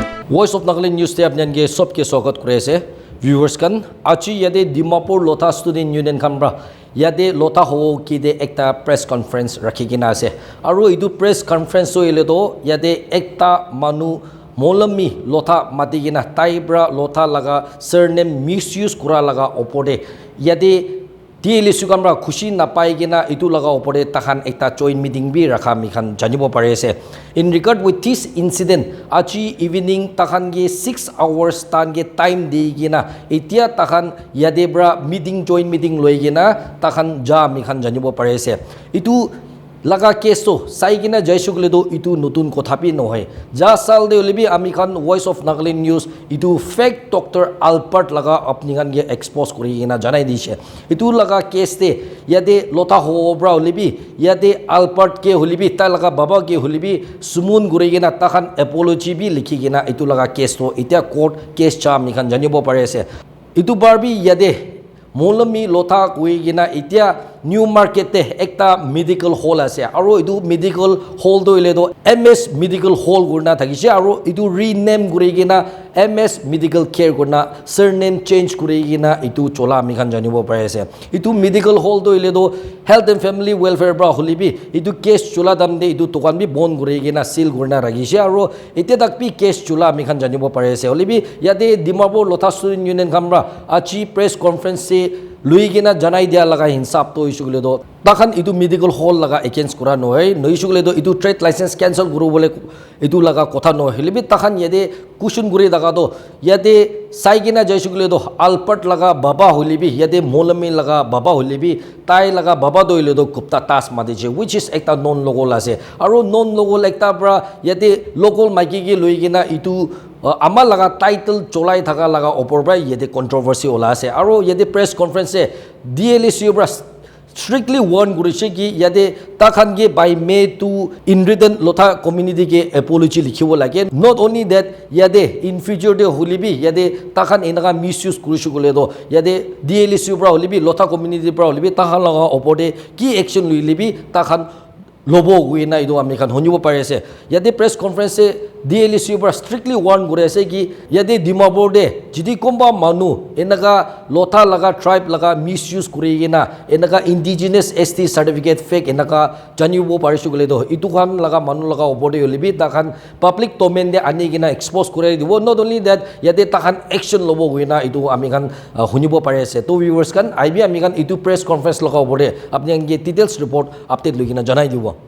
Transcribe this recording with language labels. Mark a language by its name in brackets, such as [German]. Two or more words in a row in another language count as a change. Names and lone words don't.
[Naga Pidgin] वॉइस ऑफ नागालैंड न्यूज़ ते अपने के सबके स्वागत करे से व्यूअर्स कन आची यदे दिमापुर लोथा [English] student union [Naga Pidgin] खमरा यदे लोथा हो कि दे एकता [English] press conference [Naga Pidgin] रखी गिना से और इदु [English] press conference [Naga Pidgin] हो इले तो यदे एकता मानु मोलमी लोथा मातिगिना ताइब्रा लोथा लगा [English] surname misuse [Naga Pidgin] कुरा लगा ओपोडे यदे DLS सुगमरा खुशी ना पाएगिना इतु लगा ओपरे तखान एकता [English] joint meeting [Naga Pidgin] भी रखा मिखान जानिबो पारे से [English] in regard with this incident [Naga Pidgin] आची इवनिंग तखान के 6 hours तान के टाइम देगिना इतिया तखान यादेब्रा मीटिंग [English] joint meeting [Naga Pidgin] लोइगिना तखान जा मिखान जानिबो पारे से इतु लगा केस तो साइगिना जयसुगले दो इतु नतुन कोथापि नहय जा साल दे ओलिबि आमी खान वॉइस ऑफ नागालैंड न्यूज़ इतु [English] fake doctor [Naga Pidgin] अल्बर्ट लगा अपनी खान के एक्सपोज करिगिना जनाय दिसे इतु लगा केस ते यदे लोथा होब्रा ओलिबि यदे अल्बर्ट के होलिबि ता लगा बाबा के होलिबि सुमुन गुरिगिना ताखान एपोलॉजी भी लिखिगिना इतु लगा केस तो इतिया [English] court case [Naga Pidgin] चा आमी खान जानिबो पारे से इतु बारबि यदे मोलमी लोथा कुइगिना इतिया न्यू मार्केट ते एकता [English] medical hall [Naga Pidgin] आसे आरो इदु [English] medical hall [Naga Pidgin] दो इले दो MS [English] medical hall [Naga Pidgin] गुरना थाकिसे आरो इदु रीनेम गुरिगिना MS मेडिकल केयर गुरना [English] surname change [Naga Pidgin] गुरिगिना इदु चोला मिखान जानिबो पारेसे इदु [English] medical hall [Naga Pidgin] दो इले दो [English] health and family welfare [Naga Pidgin] ब्रा होलिबि इदु केस चोला दामदे इदु तोकान बि बन गुरिगिना सील गुरना रागिसे आरो इते तक बि केस चोला मिखान जानिबो पारेसे होलिबि यादे दिमापुर लोथा [English] student union [Naga Pidgin] खामरा आची [English] press conference [Naga Pidgin] से लुइगिना जनाई दिया लगा हिसाब तो इशुगले दो तखन इदु [English] medical hall [Naga Pidgin] लगा एकेंस करा नय नइशुगले दो इदु [English] trade license cancel [Naga Pidgin] गुरु बोले इदु लगा कथा न हिलिबि तखन यदे कुशन गुरे दगा दो यदे साइगिना जयसुगले दो अल्बर्ट लगा बाबा होलिबि यदे मोलमी लगा बाबा होलिबि ताई लगा बाबा दोइले दो गुप्ता तास मादिजे [English] which is [Naga Pidgin] एकता [English] non local [Naga Pidgin] आसे आरो [English] non local [Naga Pidgin] एकता ब्रा यदे लोकल माइकी के लुइगिना इदु आमा लगा टाइटल चोलाई थाका लगा ओपर ब्रा यदे कंट्रोवर्सी ओला से आरो यदे [English] press conference [Naga Pidgin] से DLS ब्रा [English] strictly warn [Naga Pidgin] गुरिसे कि यदे ताखान के बाय मे टू [English] in written [Naga Pidgin] लोथा कम्युनिटी के एपोलॉजी लिखिबो लागे [English] not only that [Naga Pidgin] यदे [English] in future [Naga Pidgin] दे होलिबि यदे ताखान इनगा मिसयूज कुरिसुगले दो यदे DLS ब्रा होलिबि लोथा कम्युनिटी ब्रा होलिबि ताखान लगा ओपरदे की एक्शन लुइलिबि ताखान लोबो गुइना इदो आमी खान होनिबो पारेसे यदे [English] press conference [Naga Pidgin] से DLS ब्रा [English] strictly warn [Naga Pidgin] गुरेसे कि यदे दिमापुर दे जिदि कोंबा मानु एनगा लोथा लगा ट्राइब लगा मिसयूज कुरिगिना एनगा [English] indigenous ST certificate fake [Naga Pidgin] एनगा जानिबो पारिसुगले दो इतु खान लगा मानु लगा ओबोडे ओलिबि ताखान [English] public domain [Naga Pidgin] दे आनिगिना एक्सपोज करे दिबो [English] not only that [Naga Pidgin] यदे ताखान एक्शन लोबो गुइना इतु आमी खान होनिबो पारेसे तो व्यूअर्स खान आइबि आमी खान इतु [English] press conference [Naga Pidgin] लगा ओबोडे आपनि अंगे [English] details report update [Naga Pidgin] लगिना जनाइ दिबो